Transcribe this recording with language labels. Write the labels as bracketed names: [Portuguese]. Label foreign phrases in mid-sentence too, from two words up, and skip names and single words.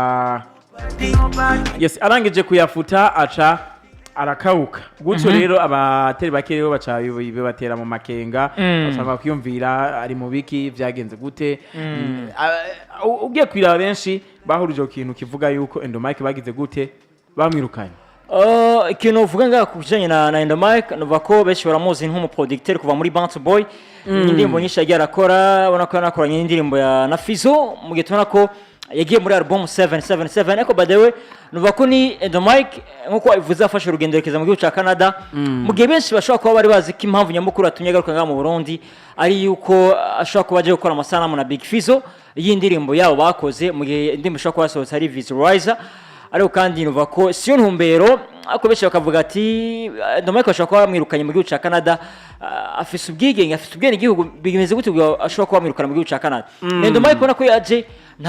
[Rundi] arangije kuyafuta aca arakauka gutyo rero abateri bake rero baca bibatera mu makenga basanga kwiyumvira ari mu biki vyagenze gute ugiye kwira benshi bahurije kintu kivuga yuko Endo Mike bagize gute bamwirukanye ikintu uvuga nga kujanye na Endo Mike nuva ko benshi baramuzi nk'umu producteur kuva muri Bantu Boy indirimbo nyinshi yagiye arakora ubona ko yanakoranye indirimbo ya na Fizzo mu gitona ko yagiye muri album 777 eko [English] by the way [Rundi] nuva ko ni Endo Mike nkuko ivuze afashe urugendo rekeza mu gihugu ca Canada mu gihe benshi bashobora kuba bari bazi ko impamvu nyamukuru atumye garuka ngaha mu Burundi ari yuko ashobora kuba aje gukora amasanamu na Big Fizzo y'indirimbo yabo bakoze mu gihe indirimbo ishobora kuba yasohotse ari visualizer ariko kandi nuva ko siyo ntumbero ako benshi bakavuga ati Endo Mike ashobora kuba bamwirukanye mu gihugu ca Canada afise ubwigenge afise ubwene igihugu bigimeze gute ashobora kuba bamwirukana mu gihugu ca Canada Endo Mike ubona ko yaje nta